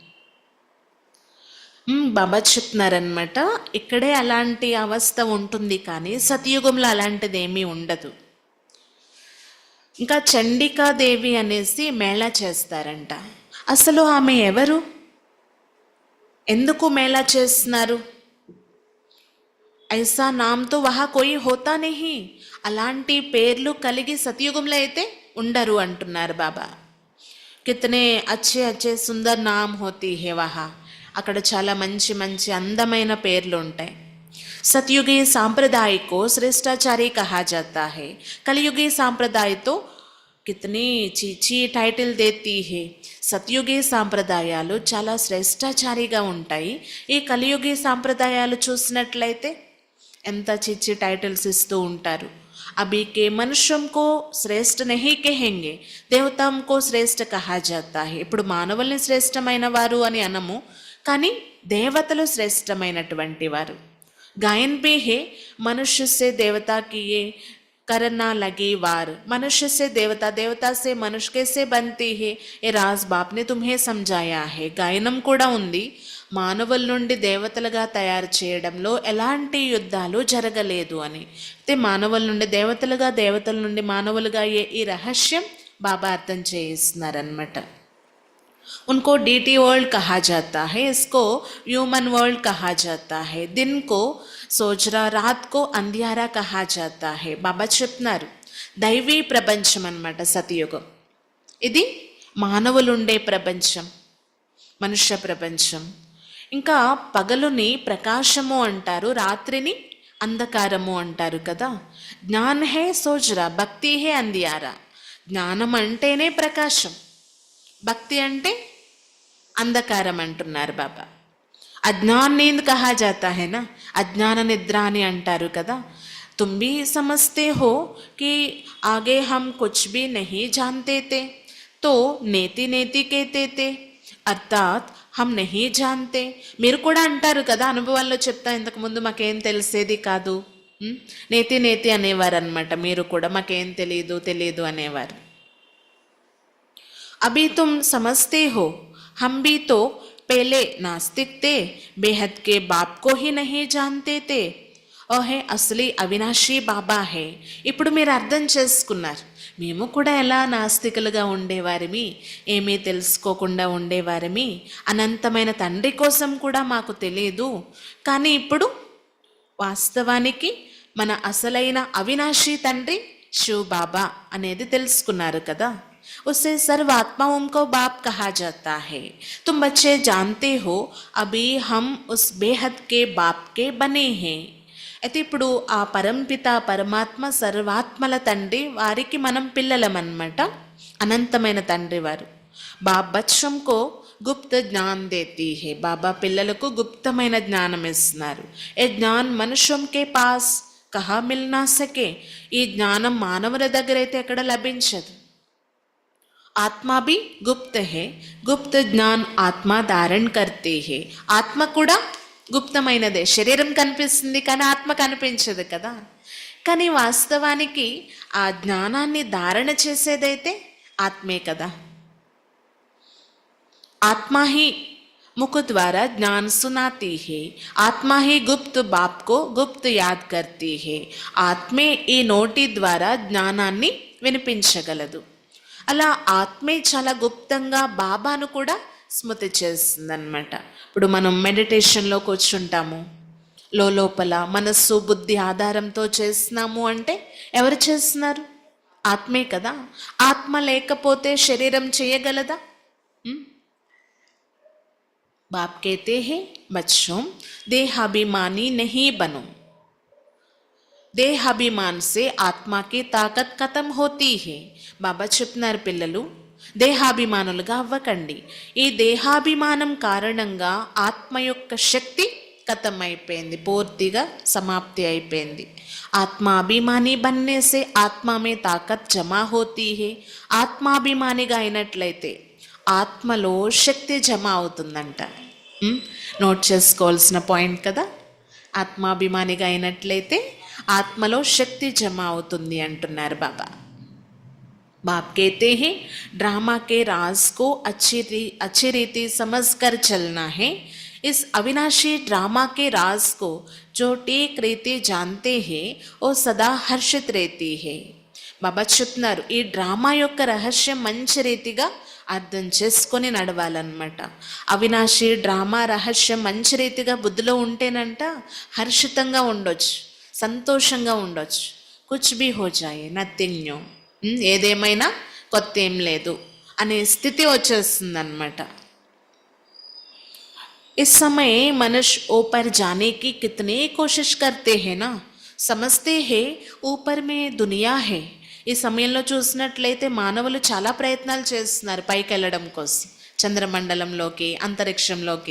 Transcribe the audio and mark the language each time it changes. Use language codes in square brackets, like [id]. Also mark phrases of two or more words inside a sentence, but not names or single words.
[te] బాబా చెప్తున్నారనమాట ఇక్కడే అలాంటి అవస్థ ఉంటుంది, కానీ సతయుగంలో అలాంటిది ఏమీ ఉండదు. ఇంకా చండికాదేవి అనేసి మేళా చేస్తారంట. అసలు ఆమె ఎవరు, ఎందుకు మేళా చేస్తున్నారు? [hi] ऐसा नाम तो वहाँ कोई होता नहीं. [te] అలాంటి పేర్లు కలిగి సతయుగంలో అయితే ఉండరు అంటున్నారు బాబా. [hi] कितने अच्छे अच्छे सुंदर नाम होती है वहाँ. [te] అక్కడ చాలా మంచి మంచి అందమైన పేర్లు ఉంటాయి. [hi] सत्युगी सम्प्रदाय को श्रेष्ठाचारी कहा जाता है. कलियुगी सम्प्रदाय तो कितनी छी-छी टाइटिल देती है. [te] సత్యుగి సాంప్రదాయాలు చాలా శ్రేష్టాచారిగా ఉంటాయి. ఈ కలియుగి సాంప్రదాయాలు చూసినట్లయితే ఎంత చిచ్చి టైటిల్స్ ఇస్తూ ఉంటారు. [hi] अभी के मनुष्यों को श्रेष्ठ नहीं कहेंगे, देवताओं को श्रेष्ठ कहा जाता है. [te] ఇప్పుడు మానవుల్ని శ్రేష్టమైన వారు అని అనము, కానీ దేవతలు శ్రేష్టమైనటువంటి వారు. [hi] गायन भी है, मनुष्य से देवता किए करना लगे वार. मनुष्य से देवता, देवता से मनुष्य कैसे बनती है, ये राज बाप ने तुम्हें समझाया है. [te] గాయనం కూడా ఉంది. మానవుల నుండి దేవతలుగా తయారు చేయడంలో ఎలాంటి యుద్ధాలు జరగలేదు అని. అయితే మానవుల నుండి దేవతలుగా, దేవతల నుండి మానవులుగా ఈ రహస్యం బాబా అర్థం చేయిస్తున్నారనమాట. [hi] उनको [en] deity world [hi] कहा जाता है, इसको [en] human world [hi] कहा जाता है. दिन को सोजरा, रात को अंधियारा कहा जाता है. [te] బాబా చెప్తున్నారు దైవీ ప్రపంచం అన్నమాట సతయుగం. ఇది మానవులుండే ప్రపంచం, మనుష్య ప్రపంచం. ఇంకా పగలుని ప్రకాశము అంటారు, రాత్రిని అంధకారము అంటారు కదా. [hi] ज्ञान है सोजरा, भक्ति है अंधियारा. [te] జ్ఞానం అంటేనే ప్రకాశం, భక్తి అంటే అంధకారం అంటున్నారు బాబా. [hi] अज्ञान नींद कहा जाता है ना, [te] అజ్ఞాన నిద్ర అని అంటారు కదా. [hi] तुम भी समझते हो कि आगे हम कुछ भी नहीं जानते थे तो नेति नेति कहते थे, अर्थात् हम नहीं जानते. [te] మీరు కూడా అంటారు కదా, అనుభవాల్లో చెప్తా, ఇంతకుముందు మాకేం తెలిసేది కాదు, నేతి నేతి అనేవారు అనమాట. మీరు కూడా మాకేం తెలియదు తెలియదు అనేవారు. [hi] अभी तुम समझते हो, हम भी तो पहले नास्तिक थे, बेहद के बाप को ही नहीं जानते थे. ओ है असली अविनाशी बाबा है. [te] ఇప్పుడు మీరు అర్థం చేసుకున్నారు, మేము కూడా ఎలా నాస్తికులుగా ఉండేవారిమి, ఏమీ తెలుసుకోకుండా ఉండేవారిమి, అనంతమైన తండ్రి కోసం కూడా మాకు తెలియదు. కానీ ఇప్పుడు వాస్తవానికి మన అసలైన అవినాశీ తండ్రి శివ్ బాబా అనేది తెలుసుకున్నారు కదా. [hi] उसे सर्व आत्माओं को बाप कहा जाता है. तुम बच्चे जानते हो अभी हम उस बेहद के बाप के बने हैं. [te] అయితే ఇప్పుడు ఆ పరంపిత పరమాత్మ సర్వాత్మల తండ్రి వారికి మనం పిల్లలమన్నమాట, అనంతమైన తండ్రి వారు. [hi] बाप बच्चों को गुप्त ज्ञान देती है. [te] బాబా పిల్లలకు గుప్తమైన జ్ఞానం ఇస్తున్నారు. [hi] ये ज्ञान मनुष्यों के पास कहाँ मिल ना सके. [te] ఈ జ్ఞానం మానవుల దగ్గర అయితే ఎక్కడ లభించదు. [hi] आत्मा भी गुप्त है, गुप्त ज्ञान आत्मा धारण करते है. [te] ఆత్మ కూడా గుప్తమైనదే. శరీరం కనిపిస్తుంది కానీ ఆత్మ కనిపించదు కదా. కానీ వాస్తవానికి ఆ జ్ఞానాన్ని ధారణ చేసేదైతే ఆత్మే కదా. [hi] आत्मा ही मुख द्वारा ज्ञान सुनाती है, आत्मा ही गुप्त बाप को गुप्त याद करती है. [te] ఆత్మే ఈ నోటి ద్వారా జ్ఞానాన్ని వినిపించగలదు. అలా ఆత్మే చాలా గుప్తంగా బాబాను కూడా స్మృతి చేస్తుందన్నమాట. ఇప్పుడు మనం మెడిటేషన్లో కూర్చుంటాము, లోపల మనస్సు బుద్ధి ఆధారంతో చేస్తున్నాము అంటే ఎవరు చేస్తున్నారు? ఆత్మే కదా. ఆత్మ లేకపోతే శరీరం చేయగలదా? [hi] बाप कहते हैं बच्चों देहाभिमानी नहीं बनो. देहाभिमान से आत्मा की ताकत खत्म होती है. [te] బాబా చెప్తున్నారు పిల్లలు దేహాభిమానులుగా అవ్వకండి. ఈ దేహాభిమానం కారణంగా ఆత్మ యొక్క శక్తి ఖతం అయిపోయింది, పూర్తిగా సమాప్తి అయిపోయింది. [hi] आत्माभिमानी बनने से आत्मा में ताकत जमा होती है. [te] ఆత్మాభిమానిగా అయినట్లయితే ఆత్మలో శక్తి జమ అవుతుందంట. నోట్ చేసుకోవాల్సిన పాయింట్ కదా. ఆత్మాభిమానిగా అయినట్లయితే ఆత్మలో శక్తి జమ అవుతుంది అంటున్నారు బాబా. [hi] बाप कहते हैं ड्रामा के राज को अच्छी रीति समझ कर चलना है. इस अविनाशी ड्रामा के राज को जो ठीक रीति जानते हैं वो सदा हर्षित रहती है. [te] బాబా చెప్తున్నారు ఈ డ్రామా యొక్క రహస్యం మంచి రీతిగా అర్థం చేసుకొని నడవాలన్నమాట. అవినాశి డ్రామా రహస్యం మంచి రీతిగా బుద్ధిలో ఉంటేనంట హర్షితంగా ఉండొచ్చు, సంతోషంగా ఉండొచ్చు. [hi] कुछ भी हो जाये [en] nothing new, [te] ఏదేమైనా కొత్త ఏం లేదు అనే స్థితి వచ్చేస్తుంది అన్నమాట. [hi] इस समय मनुष्य ऊपर जाने की कितनी कोशिश करते हैं ना, समझते हैं ऊपर में दुनिया है. [te] ఈ సమయంలో చూసినట్లయితే మానవులు చాలా ప్రయత్నాలు చేస్తున్నారు పైకి వెళ్ళడం కోసం, చంద్రమండలంలోకి, అంతరిక్షంలోకి.